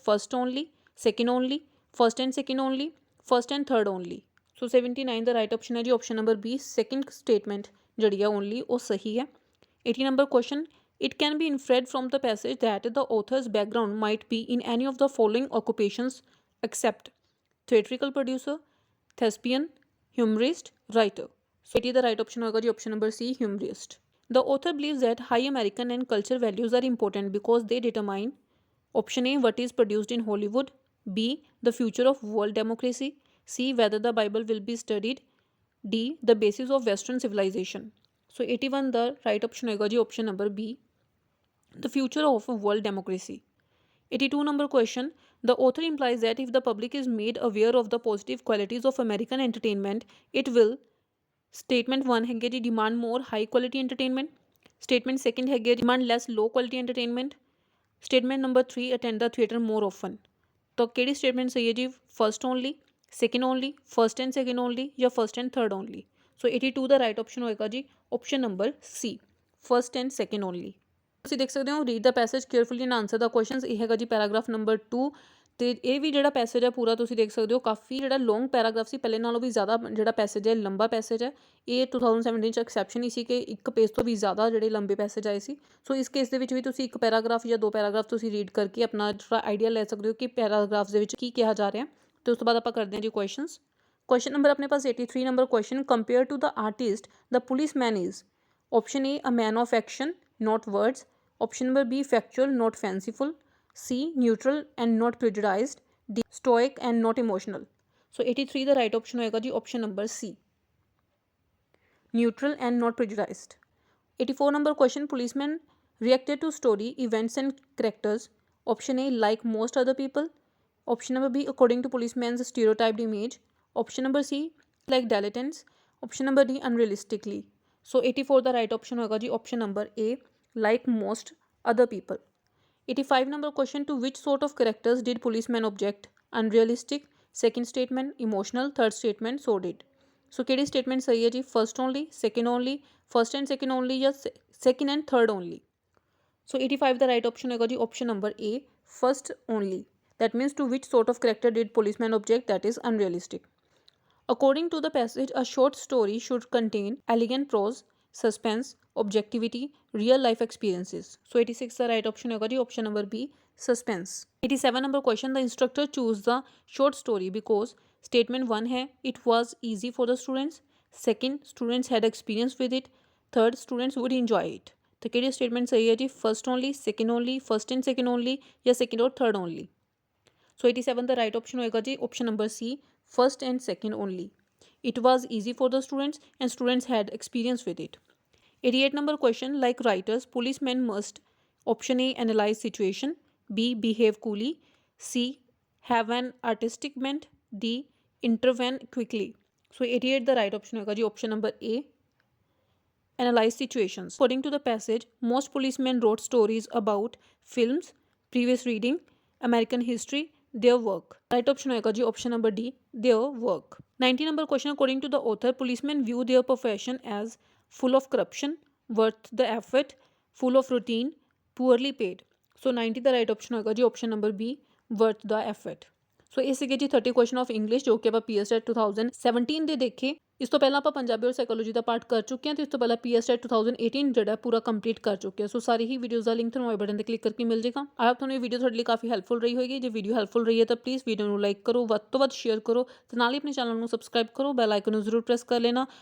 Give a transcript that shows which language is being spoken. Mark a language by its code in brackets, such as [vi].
[en] First only, second only, first and second only, first and third only। So 79 the right option है जी option number B, second statement जी है only [pa] वो सही है। [en] 80 number question, it can be inferred from the passage that the author's background might be in any of the following occupations except theatrical producer, thespian, humorist, writer. So 80 the right option [pa] होगा जी [en] Option number C, humorist. The author believes that high American and culture values are important because they determine. Option A, what is produced in Hollywood. B, the future of world democracy. C, whether the Bible will be studied। D, the basis of Western civilization। So 81 the right option [pa] होगा जी [en] option number B, the future of world democracy। 82 number question, the author implies that if the public is made aware of the positive qualities of American entertainment, it will, statement 1 [pa] है जी [en] demand more high quality entertainment। statement 2 है demand less low quality entertainment। statement number 3, attend the theatre more often। [pa] तो केड़ी [en] statement [pa] सही है जी? [en] first only, second only, first and second only या first and third only. So 82 the right option [pa] होएगा जी [en] Option number C, first and second only. [pa] ਤੁਸੀਂ ਦੇਖ ਸਕਦੇ ਹੋ, [en] Read the passage carefully and answer the questions. [pa] ਇਹ ਹੈਗਾ ਜੀ paragraph number 2 ਤੇ ਇਹ ਵੀ ਜਿਹੜਾ ਪੈਸੇਜ ਹੈ ਪੂਰਾ ਤੁਸੀਂ ਦੇਖ ਸਕਦੇ ਹੋ ਕਾਫੀ ਜਿਹੜਾ ਲੌਂਗ ਪੈਰਾਗ੍ਰਾਫ ਸੀ, ਪਹਿਲੇ ਨਾਲੋਂ ਵੀ ਜ਼ਿਆਦਾ ਜਿਹੜਾ ਪੈਸੇਜ ਹੈ ਲੰਬਾ ਪੈਸੇਜ ਹੈ। ਇਹ 2017 ਚ ਐਕਸੈਪਸ਼ਨ ਹੀ ਸੀ ਕਿ 1 ਪੇਜ ਤੋਂ ਵੀ ਜ਼ਿਆਦਾ ਜਿਹੜੇ ਲੰਬੇ ਪੈਸੇਜ ਆਏ ਸੀ। ਸੋ ਇਸ ਕੇਸ ਦੇ ਵਿੱਚ ਵੀ ਤੁਸੀਂ 1 ਪੈਰਾਗ੍ਰਾਫ ਜਾਂ 2 ਪੈਰਾਗ੍ਰਾਫ ਤੁਸੀਂ ਰੀਡ ਕਰਕੇ ਆਪਣਾ ਥੋੜਾ ਆਈਡੀਆ ਲੈ ਸਕਦੇ ਹੋ ਕਿ ਪੈਰਾਗ੍ਰਾਫ ਦੇ ਵਿੱਚ ਕੀ ਕਿਹਾ ਜਾ ਰਿਹਾ। ਤੇ ਉਸ ਤੋਂ ਬਾਅਦ ਆਪਾਂ ਕਰਦੇ ਹਾਂ ਜੀ ਕੁਐਸਚਨਸ। [en] Question number अपने पास 83 number question, compare to the artist the policeman is option A a man of action not words, option number B factual not fanciful, C neutral and not prejudiced, D stoic and not emotional. So 83 the right option [pa] होएगा जी [en] Option number C, neutral and not prejudiced. 84 number question, policeman reacted to story events and characters, option A like most other people, option number B according to policeman's stereotyped image, option number C like dilettantes, option number D unrealistically. So 84 the right option [pa] होगा जी [en] option number A like most other people. 85 number question, to which sort of characters did policeman object? Unrealistic, second statement emotional, third statement sordid. [pa] So किहड़ी statement सही है जी? [en] First only, second only, first and second only या second and third only? So 85 the right option [pa] होगा जी [en] Option number A first only. That means to which sort of character did policeman object? That is unrealistic. According to the passage a short story should contain elegant prose, suspense, objectivity, real life experiences. So 86 the right option [pa] होगा जी [en] Option number B suspense. 87 number question, the instructor choose the short story because statement 1 है it was easy for the students, second students had experience with it, third students would enjoy it. [pa] तो कि statement सही है जी? [en] First only, second only, first and second only या second और third only? So 87 the right option [pa] होएगा जी [en] Option number C first and second only. It was easy for the students and students had experience with it. 88 number question, like writers policemen must option A analyze situation, B behave coolly, C have an artistic bent, D intervene quickly. So 88 the right option [pa] होगा जी [en] option number A analyze situations. According to the passage most policemen wrote stories about films, previous reading, American history, their work. Right option [pa] होगा जी [en] option number D their work. 90 number question, according to the author policemen view their profession as full of corruption, worth the effort, full of routine, poorly paid. So 90 the right option [pa] होगा जी [en] option number B worth the effort. [pa] ਸੋ ਇਹ ਸੀਗੇ ਜੀ 30 question of English ਜੋ ਕਿ ਆਪਾਂ PSTET 2017 ਦੇ ਦੇਖੇ। ਇਸ ਤੋਂ ਪਹਿਲਾਂ ਆਪਾਂ ਪੰਜਾਬੀ ਔਰ ਸਾਈਕੋਲੋਜੀ ਦਾ ਪਾਰਟ ਕਰ ਚੁੱਕੇ ਹਾਂ ਤੇ ਇਸ ਤੋਂ ਪਹਿਲਾਂ ਪੀਐਸਟੈਟ 2018 ਜਿਹੜਾ ਪੂਰਾ ਕੰਪਲੀਟ ਕਰ ਚੁੱਕੇ ਹਾਂ। ਸੋ ਸਾਰੀ ਹੀ ਵੀਡੀਓਜ਼ ਦਾ ਲਿੰਕ ਤੁਹਾਨੂੰ ਆਈ ਬਟਨ ਤੇ ਕਲਿੱਕ ਕਰਕੇ ਮਿਲ ਜਾਏਗਾ। [en] I hope [pa] ਤੁਹਾਨੂੰ ਇਹ ਵੀਡੀਓ ਤੁਹਾਡੇ ਲਈ ਕਾਫੀ ਹੈਲਪਫੁਲ ਰਹੀ ਹੋਏਗੀ। ਜੇ ਵੀਡੀਓ ਹੈਲਪਫੁਲ ਰਹੀ ਹੈ ਤਾਂ ਪਲੀਜ਼ ਵੀਡੀਓ ਨੂੰ ਲਾਈਕ ਕਰੋ, ਵੱਧ ਤੋਂ ਵੱਧ ਸ਼ੇਅਰ ਕਰੋ ਤੇ ਨਾਲ ਹੀ ਆਪਣੇ ਚੈਨਲ ਨੂੰ ਸਬਸਕ੍ਰਾਈਬ ਕਰੋ, ਬੈਲ ਆਈਕਨ ਨੂੰ ਜ਼ਰੂਰ ਪ੍ਰੈਸ ਕਰ ਲੈਣਾ।